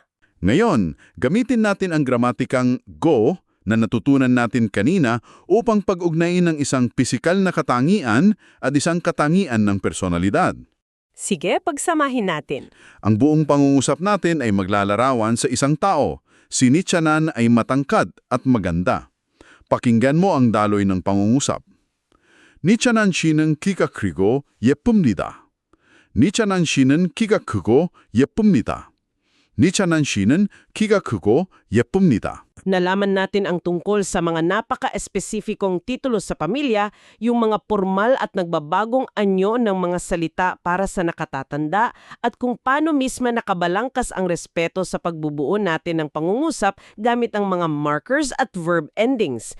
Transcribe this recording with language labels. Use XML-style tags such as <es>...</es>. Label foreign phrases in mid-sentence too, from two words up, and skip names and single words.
<tl>Ngayon, gamitin natin ang gramatikang go na natutunan natin kanina upang pag-ugnayin ng isang pisikal na katangian at isang katangian ng personalidad. Sige, pagsamahin natin. Ang buong pangungusap natin ay maglalarawan sa isang tao. Si Nichanan ay matangkad at maganda. Pakinggan mo ang daloy ng pangungusap.</tl> <ko>Nichanan 씨는 키가 크고 예쁩니다. 니차난 씨는 키가 크고 예쁩니다. 니차난 씨는 키가 크고 예쁩니다.</ko> <tl>Nalaman natin ang tungkol sa mga napaka-espesifikong titulo sa pamilya, yung mga formal at nagbabagong anyo ng mga salita para sa nakatatanda at kung paano mismo nakabalangkas ang respeto sa pagbubuo natin ng pangungusap gamit ang mga markers at</tl> <en>verb endings.</en>